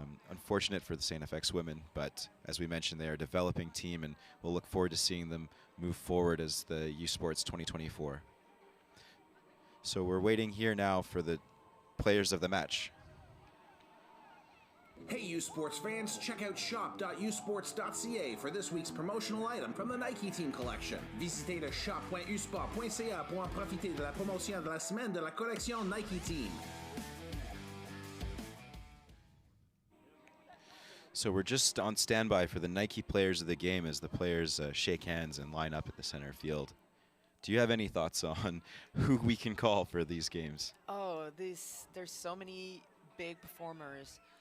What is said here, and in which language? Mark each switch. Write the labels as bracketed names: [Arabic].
[English] Unfortunate for the StFX women, but as we mentioned, they are a developing team, and we'll look forward to seeing them move forward as the U Sports 2024. So we're waiting here now for the players of the match. Hey U Sports fans, check out shop.usports.ca for this week's promotional item from the Nike Team collection. [French] Visitez le shop.usport.ca pour en profiter de la promotion de la semaine de la collection Nike Team. [English] So we're just on standby for the Nike players of the game as the players shake hands and line up at the center field. Do you have any thoughts on who we can call for these games? Oh, there's so many big performers.